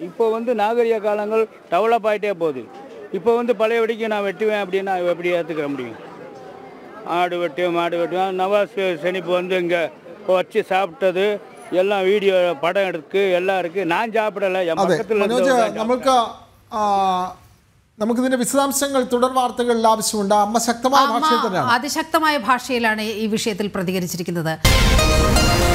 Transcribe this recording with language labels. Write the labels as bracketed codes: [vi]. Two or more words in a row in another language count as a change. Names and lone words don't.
[ta] இப்போ வந்து நாகரிக காலங்கள் டெவலப் ஆகிட்டே போகுது. இப்போ வந்து பழைய வெடிக்கு நான் வெட்டுவேன் அப்படின்னா எப்படி ஏற்றுக்கிற முடியும்? ஆடு வெட்டுவேன், மாடு வெட்டுவேன். நவாஸ் ஷெரீப் வந்து இங்கே வச்சு சாப்பிட்டது எல்லாம் வீடியோ படம் எடுக்கு எல்லாம் இருக்குது. நான் சாப்பிடலை, என் பக்கத்தில் [ml] നമുക്കിതിന്റെ വിശദാംശങ്ങൾ തുടർ വാർത്തകളിൽ ആവശ്യമുണ്ട്. അമ്മ ശക്തമായ ഭാഷയിൽ തന്നെയാണ് അതിശക്തമായ ഭാഷയിലാണ് ഈ വിഷയത്തിൽ പ്രതികരിച്ചിരിക്കുന്നത്.